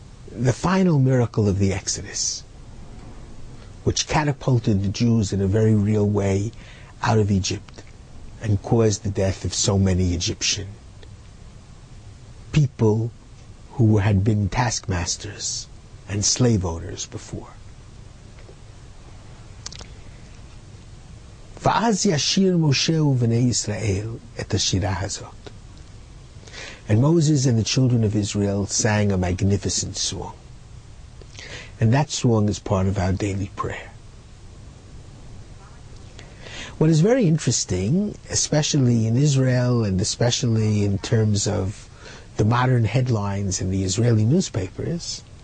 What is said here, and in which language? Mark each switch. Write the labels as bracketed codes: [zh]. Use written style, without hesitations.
[en] the final miracle of the Exodus, which catapulted the Jews in a very real way out of Egypt and caused the death of so many Egyptian people who had been taskmasters and slave owners before. [he] ואז ישיר משה ובני ישראל את השירה הזאת. [en] And Moses and the children of Israel sang a magnificent song. And that song is part of our daily prayer. What is very interesting, especially in Israel and especially in terms of the modern headlines in the Israeli newspapers,